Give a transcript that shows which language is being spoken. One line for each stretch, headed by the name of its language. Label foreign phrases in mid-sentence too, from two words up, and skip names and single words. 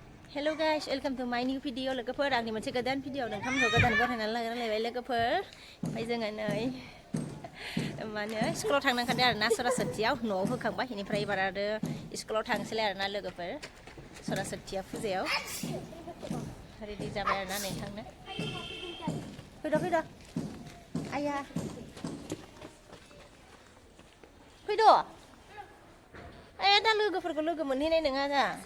English: Hello guys, welcome to my new video.
Bodo: Logoफोर आंनि मोनसे गोदान भिडिअ नोंथांमोनखौ गोदान बरायनानै लायबाय लोगोफोर। ओमफ्राय जोङो नै माने स्कुलाव थांनो ओंखारदों आरो ना सरासतियाव न'आव होखांबाय बेनिफ्राय एबार आरो स्कुलाव थांसैलाय आरो ना लोगोफोर सरासतिया फुजायाव रेडि जाबाय आरो ना नोंथांनो फैद' आया फैद' आया दा लोगोफोरखौ लोगो मोनहैनाय नङा दा